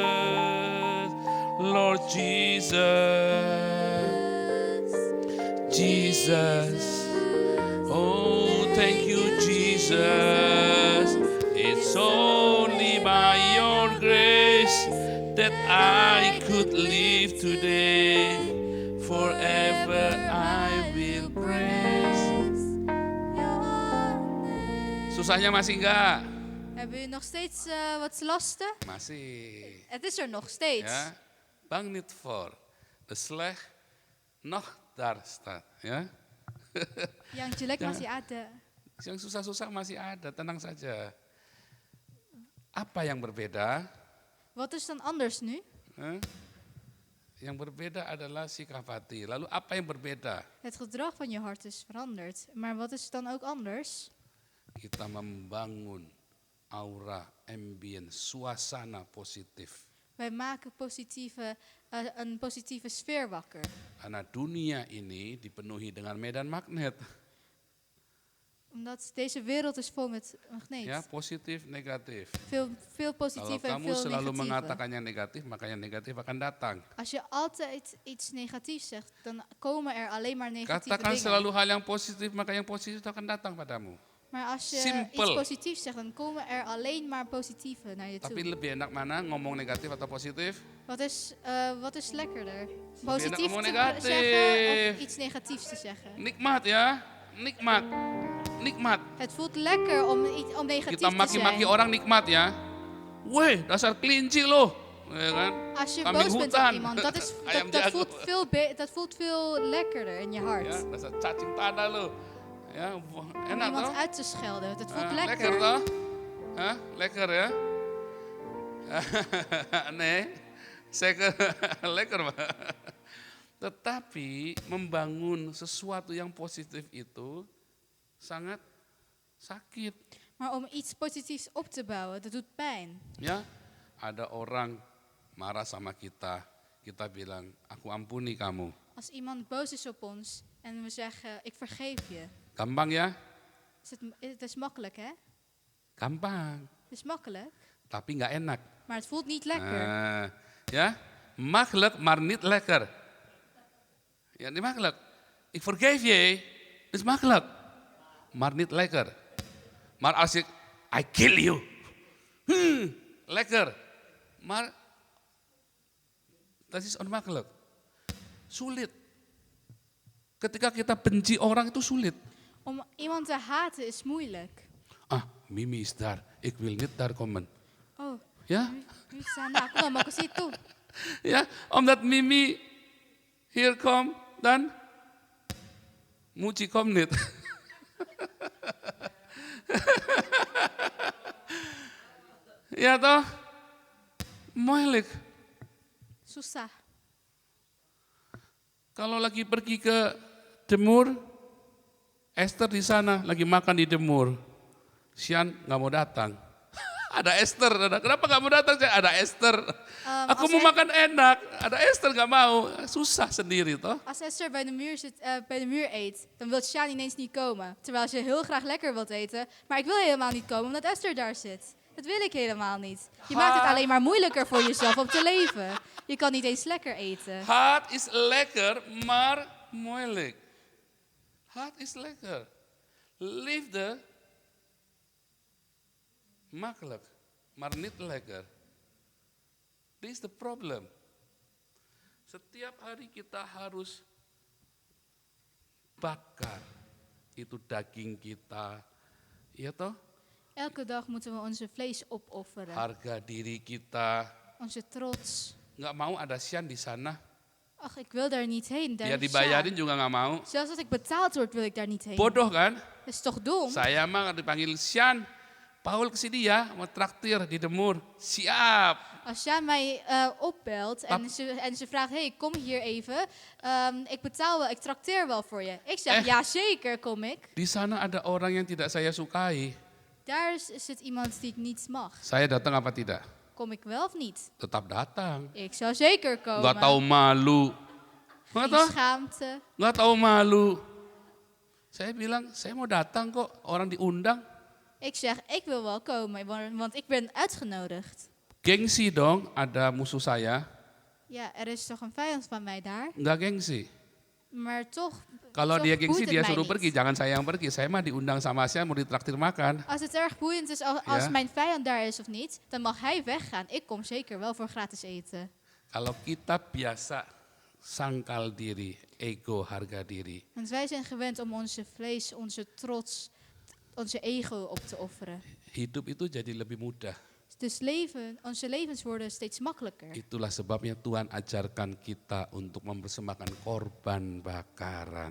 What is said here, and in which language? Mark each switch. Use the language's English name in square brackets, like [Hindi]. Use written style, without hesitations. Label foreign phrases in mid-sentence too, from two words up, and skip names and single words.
[English] Lord Jesus, Jesus, oh thank you Jesus, it's only by your grace that I could live today, forever I will praise. [Indonesian] Susahnya masih enggak? [Dutch] Hebben jullie nog steeds wat lasten? [Indonesian] Masih. [Dutch] Het is er nog steeds. Ya, bang niet voor. De slecht nog daar staat. [Indonesian] Ya. Yang jelek [Dutch] Ja. [Indonesian] masih ada. Yang susah-susah masih ada, tenang saja. Apa yang berbeda? [Dutch] Wat is dan anders nu? Huh? [Indonesian] Yang berbeda adalah sikap hati. Lalu apa yang berbeda? [Dutch] Het gedrag van je hart is veranderd. Maar wat is dan ook anders? [Indonesian] Kita membangun aura, ambient, suasana positif. [Dutch] Wij maken een positieve sfeer wakker. [Indonesian] Karena dunia ini dipenuhi dengan medan magnet. [Dutch] Omdat deze wereld is vol met magneet. [Indonesian] Ya, positif, negatif. [Dutch] Veel [Indonesian] Kalau [Dutch] positieve en [Indonesian] kamu [Dutch] veel [Indonesian] selalu [Dutch] negatieve. [Indonesian] mengatakan yang negatif, maka yang negatif akan datang. [Dutch] Als je altijd iets negatiefs zegt, dan komen er alleen maar negatieve [Indonesian] Katakan [Dutch] dingen. [Indonesian] selalu hal yang positif, maka yang positif akan datang padamu. [Dutch] Maar als je [Indonesian] Simpel. [Dutch] iets positiefs zegt, dan komen er alleen maar positieve naar je [Indonesian] Tapi [Dutch] toe. [Indonesian] lebih enak mana ngomong negatif atau positif? [Dutch] Wat is lekkerder? [Indonesian] enak [Dutch] Positief [Indonesian] ngomong [Dutch] te [Indonesian] negatif. [Dutch] zeggen of iets negatiefs te zeggen? [Indonesian] Nikmat ya, nikmat. Nikmat. [Dutch] Het voelt lekker om negatief [Indonesian] Kita [Dutch] te [Indonesian] maki-maki [Dutch] zijn. [Indonesian] orang nikmat ya. Weh, dasar kelinci loh. Ya kan? [Dutch] Als je [Indonesian] Kambing [Dutch] boos bent op [Indonesian] hutan. [Dutch] iemand, [Indonesian] Ayam [Dutch] dat [Indonesian] jago. [Dutch] dat voelt veel lekkerder in je hart. [Indonesian] Ya, dasar cacing tanah loh. Ya, [Dutch] Om [Indonesian] enak [Dutch] iemand [Indonesian] toh? [Dutch] uit te schelden. Het voelt [Indonesian] Lekker [Dutch] lekker. [Indonesian] toh? Hah? Lekker ya? [Dutch] Nee, zeker lekker [Indonesian] Pak. Tetapi membangun sesuatu yang positif itu sangat sakit. [Dutch] Maar om iets positiefs op te bouwen, dat doet pijn. [Indonesian] Ya, ada orang marah sama kita, kita bilang, aku ampuni kamu. [Dutch] Als iemand boos is op ons en we zeggen, ik vergeef je. [Indonesian] Gampang ya? [Dutch] Het is makkelijk, hè? [Indonesian] Gampang, [Dutch] Het is makkelijk, [Indonesian] tapi nggak enak. [Dutch] maar het voelt niet lekker. Ja, makkelijk, maar niet lekker. Ja, niet makkelijk. Ik vergeef je, het is makkelijk, maar niet lekker. Maar als ik, [English] I kill you, [Dutch] lekker. Maar dat is onmakkelijk. [Indonesian] Sulit. Ketika kita benci orang itu sulit. [Dutch] Om iemand te haten is moeilijk. Ah, Mimi is daar, ik wil niet daar komen. Oh, Ja? [Indonesian] nu sana, aku nggak mau ke situ. [Dutch] Ja, omdat Mimi hier komt, dan Muji komt niet. Ja toh? Moeilijk. [Indonesian] Susah. Kalau lagi pergi ke Demur, Esther di sana lagi makan di Demur. Sian nggak mau datang. Ada Esther, kenapa nggak mau datang? Ada Esther. Aku [Dutch] als [Indonesian] mau [Dutch] hij- [Indonesian] makan enak, ada Esther nggak mau. Susah sendiri toh. [Dutch] Als Esther bij de muur eet, dan wil Sjaan ineens niet komen. Terwijl ze heel graag lekker wilt eten. Maar ik wil helemaal niet komen omdat Esther daar zit. Dat wil ik helemaal niet. Je maakt het alleen maar moeilijker voor jezelf om te leven. Je kan niet eens lekker eten. Hart is lekker, maar moeilijk. Hart is lekker. Liefde makkelijk, maar niet lekker. Dit is [English] the problem. [Indonesian] Setiap hari kita harus bakar itu daging kita, ya toh? [Dutch] Elke dag moeten we onze vlees opofferen. [Indonesian] Harga diri kita. [Dutch] Onze trots. [Indonesian] Nggak mau ada Sian di sana. [Dutch] Ach, ik wil daar niet heen. Daar [Indonesian] Ya [Dutch] is [Indonesian] dibayarin [Dutch] Sjaan. [Indonesian] juga nggak mau. [Dutch] Zelfs als ik betaald word, wil ik daar niet heen. [Indonesian] Bodoh kan? [Dutch] Dat is toch dom? [Indonesian] Saya mah dipanggil Sian, Paul kesini ya, mau traktir di Demur. Siap. [Dutch] Als Sjaan mij opbelt en ze vraagt, hey, kom hier even. Ik betaal wel, ik trakteer wel voor je. Ik zeg, ja zeker, kom ik. [Indonesian] Di sana ada orang yang tidak saya sukai. [Dutch] Daar zit iemand die ik niet mag. [Indonesian] Saya datang apa tidak? [Dutch] Kom ik wel of niet? [Indonesian] Tetap datang. [Dutch] Ik zou zeker komen. [Indonesian] Nggak tahu malu. Nggak [Dutch] Geen [Indonesian] tahu? [Dutch] schaamte. [Indonesian] Nggak tahu malu. Saya bilang, saya mau datang kok, orang diundang. [Dutch] Ik zeg, ik wil wel komen, want ik ben uitgenodigd. [Indonesian] Gengsi dong, ada musuh saya. [Dutch] Ja, er is toch een vijand van mij daar? [Indonesian] Nggak gengsi. [Dutch] Maar toch, [Indonesian] Kalau [Dutch] toch [Indonesian] dia gengsi, [Dutch] boeit het [Indonesian] dia [Dutch] mij [Indonesian] suruh [Dutch] niet. [Indonesian] pergi. Jangan saya yang pergi. Saya mah diundang sama Sian, mau ditraktir makan. [Dutch] Als het erg boeiend is als Ja. mijn vijand daar is of niet, dan mag hij weggaan. Ik kom zeker wel voor gratis eten. [Indonesian] Kalau kita biasa sangkal diri, ego, harga diri. [Dutch] Want wij zijn gewend om onze vlees, onze trots onze ego op te offeren. [Indonesian] Hidup itu jadi lebih mudah. [Dutch] Dus onze levens worden steeds makkelijker. [Indonesian] Itulah sebabnya Tuhan ajarkan kita untuk mempersembahkan korban bakaran.